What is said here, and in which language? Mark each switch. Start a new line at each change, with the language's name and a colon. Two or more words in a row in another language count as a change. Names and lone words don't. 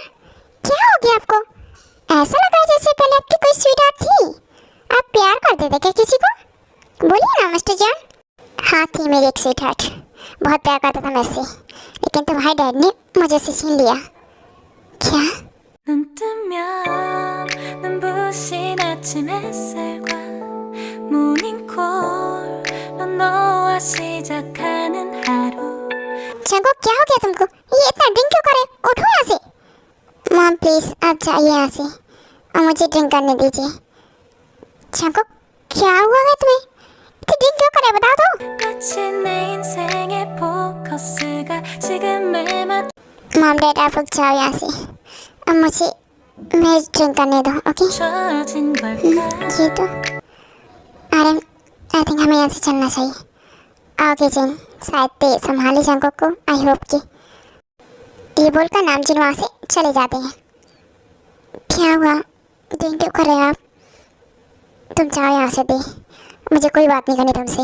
Hindi: क्या हो गया आपको? ऐसा लगा जैसे पहले आपकी कोई
English: sweet heart
Hindi: थी, आप प्यार करते थे क्या किसी को? बोलिए ना मिस्टर जॉन। हाँ थी मेरी एक
English: sweet heart,
Hindi: बहुत प्यार करता था मैं इससे, लेकिन तुम्हारे डैड ने मुझे से छीन लिया। क्या?
Korean: 눈 뜨면 눈부신 아침 햇살과 모닝콜로 너와 시작하는 하루।
Hindi: चांगो क्या हो गया तुमको? ये इतना ड्रिंक क्यों करे? उठो यहाँ से।
English: Mom please
Hindi: आप जाइए यहाँ से, और मुझे ड्रिंक करने दीजिए। जंकुक, क्या हुआ है तुम्हें? इतनी ड्रिंक क्यों करे, बता दो।
Korean: 마치 내 인생의 포커스가 지금에 맞
English: Mom Dad
Hindi: आप लोग जाओ यहाँ से, अब मुझे मैं ड्रिंक करने दो, ओके?
Korean: 춰진 걸까
Hindi: ये तो आर्यन,
English: I think
Hindi: हमें यहाँ से चलना चाहिए। आओगे जिन, शायद ते संभाले जंकुक को,
English: I hope
Hindi: कि। ये बोलकर नामजिन वहाँ से चले जाते हैं। क्या हुआ, ड्रिंक क्यों कर रहे हो आप? तुम जाओ यहाँ से दे, मुझे कोई बात नहीं करनी तुमसे।